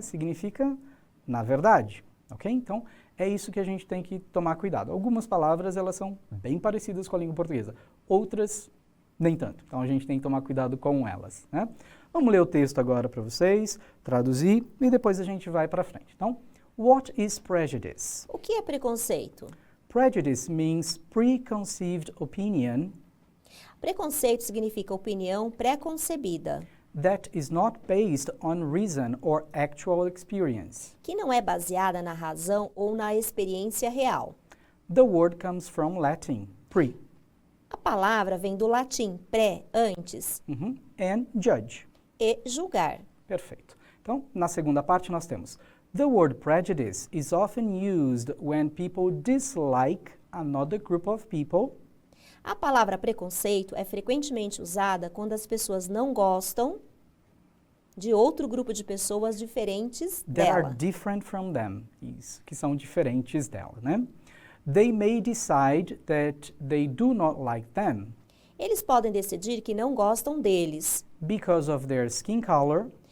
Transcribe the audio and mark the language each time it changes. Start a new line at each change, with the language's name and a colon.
Portuguese: Significa na verdade. Ok? Então, é isso que a gente tem que tomar cuidado. Algumas palavras, elas são bem parecidas com a língua portuguesa. Outras, nem tanto. Então a gente tem que tomar cuidado com elas, né? Vamos ler o texto agora para vocês, traduzir e depois a gente vai para frente.
English: Então, what is prejudice?
Portuguese: O que é preconceito?
English: Prejudice means preconceived opinion
Portuguese: Preconceito significa opinião pré-concebida,
English: that is not based on reason or actual experience.
Portuguese: que não é baseada na razão ou na experiência real.
English: The word comes from Latin, pre,
Portuguese: A palavra vem do latim pré, antes,
English: and judge.
Portuguese: e julgar. Perfeito. Então, na segunda parte nós temos
English: the word prejudice is often used when people dislike another group of people
Portuguese: A palavra preconceito é frequentemente usada quando as pessoas não gostam de outro grupo de pessoas diferentes
English: that are
Portuguese: dela.
English: different from them.
Portuguese: Isso, que são diferentes dela, né?
English: They may decide that they do not like them
Portuguese: Eles podem decidir que não gostam deles
English: because of their skin color,